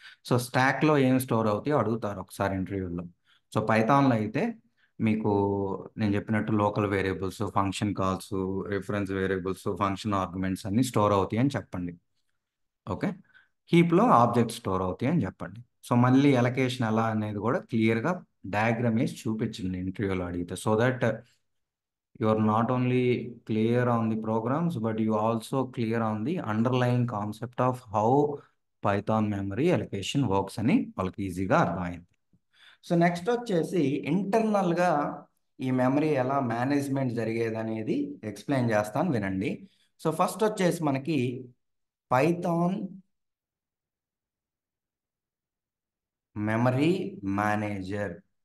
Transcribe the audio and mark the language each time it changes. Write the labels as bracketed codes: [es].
[te] So స్టాక్లో ఏం store అవుతాయో అడుగుతారు ఒకసారి ఇంటర్వ్యూలో. సో పైథాన్లో అయితే మీకు నేను చెప్పినట్టు local variables, function calls, reference variables, function arguments అన్ని స్టోర్ అవుతాయి అని చెప్పండి. ఓకే, హీప్లో ఆబ్జెక్ట్ స్టోర్ అవుతాయి అని చెప్పండి. సో మళ్ళీ ఎలకేషన్ ఎలా అనేది కూడా క్లియర్గా డయాగ్రామ్ వేసి చూపించండి ఇంటర్వ్యూలో అడిగితే, [en] so that you are not only clear on the programs, but you also clear on the underlying concept of how Python memory allocation works [te] అని వాళ్ళకి ఈజీగా అర్థమైంది. సో నెక్స్ట్ వచ్చేసి ఇంటర్నల్గా ఈ మెమరీ ఎలా మేనేజ్మెంట్ జరిగేది అనేది ఎక్స్ప్లెయిన్ చేస్తాను, వినండి. సో ఫస్ట్ వచ్చేసి మనకి పైథాన్ మెమరీ మేనేజర్.